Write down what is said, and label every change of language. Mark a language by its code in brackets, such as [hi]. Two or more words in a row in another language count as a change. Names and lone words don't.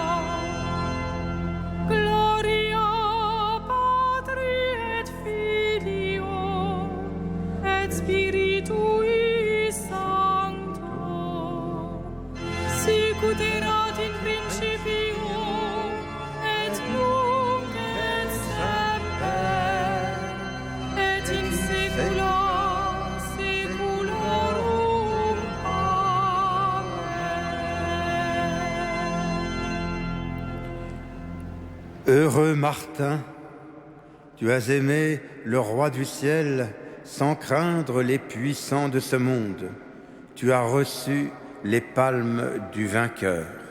[la] Gloria Patri et Filio et Spiritui Sancto, sicut erat in principio et nunc et semper et in saecula saeculorum. Amen. [fr] Heureux Martin, tu as aimé le roi du ciel sans craindre les puissants de ce monde. Tu as reçu les palmes du vainqueur.